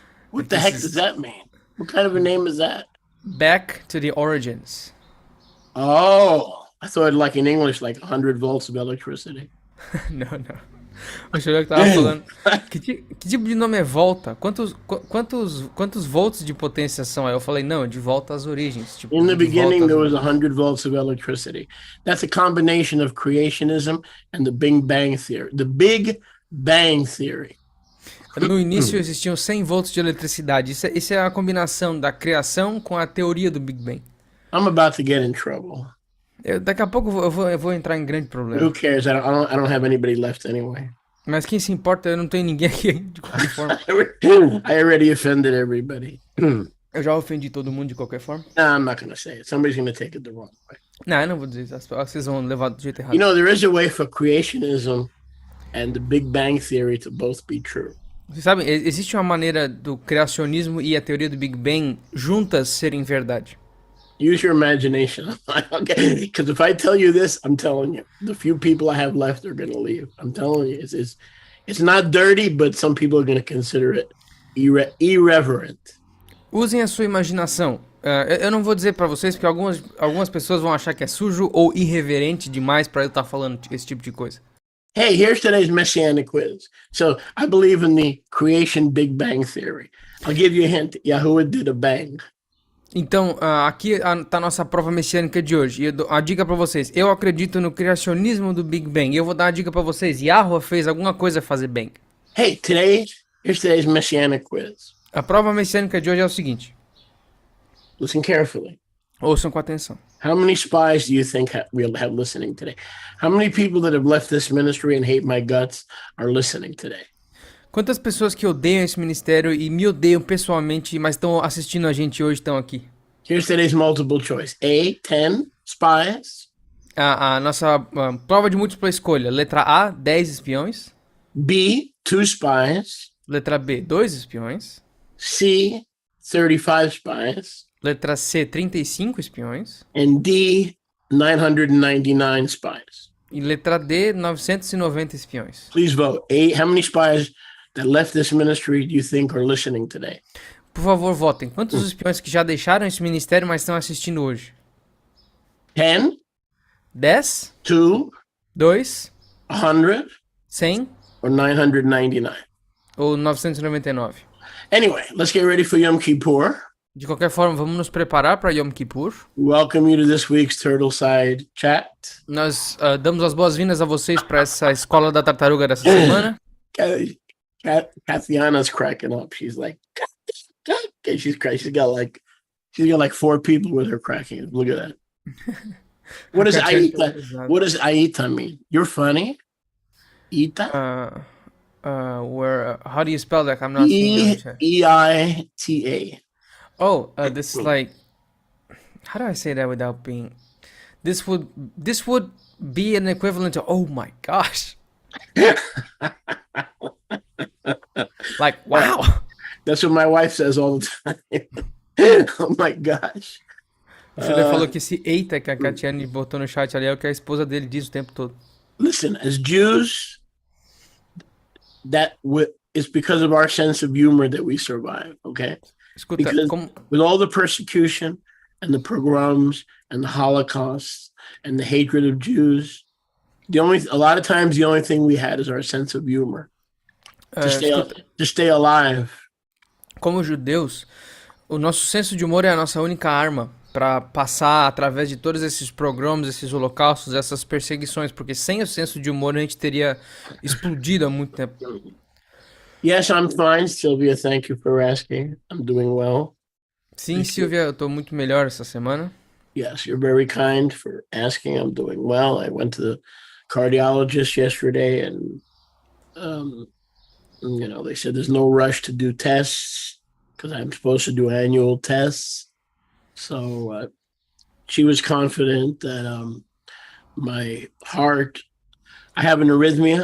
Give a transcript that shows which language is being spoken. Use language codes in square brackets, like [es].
[en] What the heck does that mean? What kind of a name is that? Back to the origins. Oh, I thought like in English, like 100 volts of electricity. [pt] Não. O senhor que tava falando. Que tipo de nome é volta? Quantos volts de potência são? Aí eu falei, não, de volta às origens. Tipo, [en] In the [pt] de volta [en] beginning, [pt] às [en] there was [pt] origens. [en] 100 volts of electricity. That's a combination of creationism and the Big Bang Theory. The Big Bang Theory. [pt] No início existiam 100 volts de eletricidade. Isso é a combinação da criação com a teoria do Big Bang. [en] I'm about to get in trouble. [pt] Daqui a pouco eu vou entrar em grande problema. [en] Who cares? I don't have anybody left anyway. [pt] Mas quem se importa, eu não tenho ninguém aqui de qualquer forma. [en] I already offended everybody. [pt] Eu já ofendi todo mundo de qualquer forma. [en] No, I'm not going to say it. Somebody's going to take it the wrong way. [pt] Não, eu não vou dizer isso. Vocês vão levar do jeito errado. [en] You know, there is a way for creationism and the Big Bang Theory to both be true. [pt] Vocês sabem, existe uma maneira do criacionismo e a teoria do Big Bang juntas serem verdade. [en] Use your imagination. Okay, because if I tell you this, I'm telling you, the few people I have left are going to leave. I'm telling you, it's not dirty, but some people are going to consider it irreverent. [pt] Usem a sua imaginação. Eu não vou dizer pra vocês porque algumas pessoas vão achar que é sujo ou irreverente demais pra eu estar falando esse tipo de coisa. [en] Hey, here's today's messianic quiz. So I believe in the creation Big Bang Theory. I'll give you a hint. Yahuwah did a bang. [pt] Então, aqui tá a nossa prova messiânica de hoje. E eu dou a dica pra vocês. Eu acredito no criacionismo do Big Bang. E eu vou dar a dica pra vocês. Yahuwah fez alguma coisa a fazer bang. [en] Hey, here's today's messianic quiz. [pt] A prova messiânica de hoje é o seguinte. [en] Listen carefully. [pt] Ouçam com atenção. [en] How many spies do you think we'll have listening today? How many people that have left this ministry and hate my guts are listening today? [pt] Quantas pessoas que odeiam esse ministério e me odeiam pessoalmente, mas estão assistindo a gente hoje estão aqui? [en] Here's today's multiple choice. A, 10 spies. [pt] A nossa prova de múltipla escolha. Letra A, 10 espiões. [en] B, 2 spies. [pt] Letra B, 2 espiões. [en] C, 35 spies. [pt] Letra C, 35 espiões. [en] And D, 999 spies. [pt] E letra D, 990 espiões. [en] Please vote. How many spies that left this ministry do you think are listening today? [pt] Por favor, votem. Quantos espiões que já deixaram esse ministério, mas estão assistindo hoje? [en] 10, [pt] 10, [en] 2, [pt] 2, [en] 100, [pt] 100 [en] or 999? [pt] ou 999? [en] Anyway, let's get ready for Yom Kippur. [pt] De qualquer forma, vamos nos preparar para Yom Kippur. [en] Welcome you to this week's Turtleside Chat. [pt] Nós damos as boas-vindas a vocês para essa escola da tartaruga dessa semana. [en] Kathiana's cracking up. She's like, she's crazy. She's got like 4 people with her cracking. Look at that. What does Aita? What does Aita mean? You're funny. Ita. How do you spell that? I'm not seeing it. [pt] Eita. [en] Oh, this is like, how do I say that without being? This would be an equivalent to, oh my gosh. Like, wow. That's what my wife says all the time. Oh my gosh. [pt] O Chile falou que esse eita que a Katiane botou no chat ali é o que a esposa dele diz o tempo todo. [en] Listen, as Jews, it's because of our sense of humor that we survive, okay? [pt] Escuta, [en] Because [pt] como, [en] with all the persecution and the pogroms and the Holocaust and the hatred of Jews, a lot of times the only thing we had is our sense of humor [pt] escuta, [en] to stay alive. [pt] como judeus, o nosso senso de humor é a nossa única arma para passar através de todos esses programas, esses holocaustos, essas perseguições, porque sem o senso de humor a gente teria explodido há muito tempo. [en] Yes, I'm fine, Sylvia. Thank you for asking. I'm doing well. [pt] Sim, Silvia, eu tô muito melhor essa semana. [en] Yes, you're very kind for asking. I'm doing well. I went to the cardiologist yesterday, and they said there's no rush to do tests because I'm supposed to do annual tests. So she was confident that my heart. I have an arrhythmia.